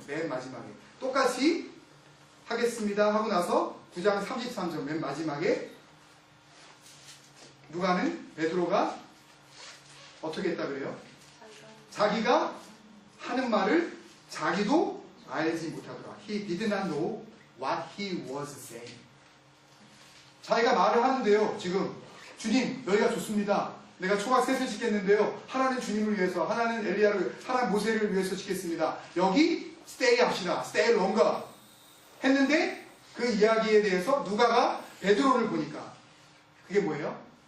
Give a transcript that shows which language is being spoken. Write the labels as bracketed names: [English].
[Korean] 맨 마지막에 똑같이 하겠습니다 하고 나서 9장 33절 맨 마지막에 누가는 베드로가 어떻게 했다 그래요? 자기가 하는 말을 자기도 알지 못하더라. [English] He did not know what he was saying. [Korean] 자기가 말을 하는데요, 지금 주님 여기가 좋습니다. 내가 초각 셋을 짓겠는데요, 하나는 주님을 위해서, 하나는 엘리야를, 하나는 모세를 위해서 짓겠습니다. 여기 stay 합시다. [English] stay longer [Korean] 했는데, 그 이야기에 대해서 누가가 베드로를 보니까 그게 뭐예요?